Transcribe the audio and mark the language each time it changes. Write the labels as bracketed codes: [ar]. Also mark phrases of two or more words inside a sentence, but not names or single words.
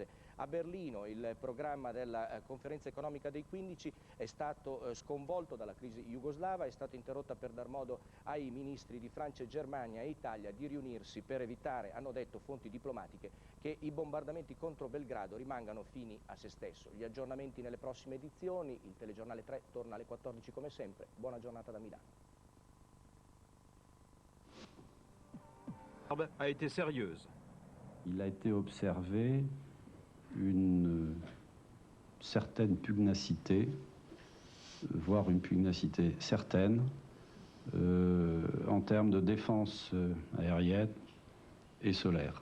[it] A Berlino il programma della conferenza economica dei 15 è stato sconvolto dalla crisi jugoslava, è stata interrotta per dar modo ai ministri di Francia, Germania e Italia di riunirsi per evitare, hanno detto fonti diplomatiche, che i bombardamenti contro Belgrado rimangano fini a se stesso. Gli aggiornamenti nelle prossime edizioni, il telegiornale 3 torna alle 14 come sempre. Buona giornata da Milano. [fr] A été sérieuse. Il a été observé une certaine pugnacité, voire une pugnacité certaine, en termes de défense aérienne et solaire.